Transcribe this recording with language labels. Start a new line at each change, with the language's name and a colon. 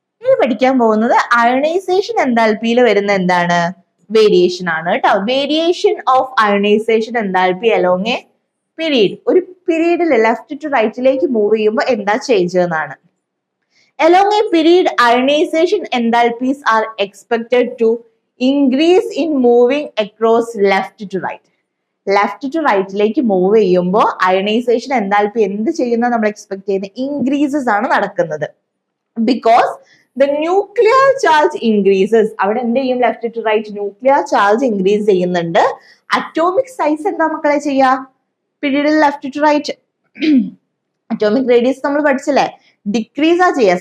Malayalam: ഇനി പഠിക്കാൻ പോകുന്നത് അയണൈസേഷൻ എൻതാൽപ്പിയിൽ വരുന്ന എന്താണ്, വേരിയേഷൻ ആണ് കേട്ടോ.
English: Variation of ionization enthalpy along a period.
Malayalam: ഒരു പീരീഡിൽ ലെഫ്റ്റ് ടു റൈറ്റിലേക്ക് മൂവ് ചെയ്യുമ്പോൾ എന്താ ചേഞ്ച് എന്നാണ്.
English: Along a period, ionization enthalpies are expected to increase in moving across left to right.
Malayalam: Left to റൈറ്റിലേക്ക് മൂവ് ചെയ്യുമ്പോൾ അയണൈസേഷൻ എൻതാൽപ്പി എന്ത് ചെയ്യുന്ന നമ്മൾ എക്സ്പെക്ട് ചെയ്യുന്നത്, ഇൻക്രീസസ് ആണ് നടക്കുന്നത്.
English: Because the nuclear charge increases.
Malayalam: അവിടെ എന്ത് ചെയ്യും, left to right nuclear charge increase ചെയ്യുന്നുണ്ട്. അറ്റോമിക് സൈസ് എന്താ മക്കളെ ചെയ്യാ, പീരീഡിൽ left to right atomic radius നമ്മൾ പഠിച്ചില്ലേ, ഡിക്രീസ് ആ ചെയ്യുക.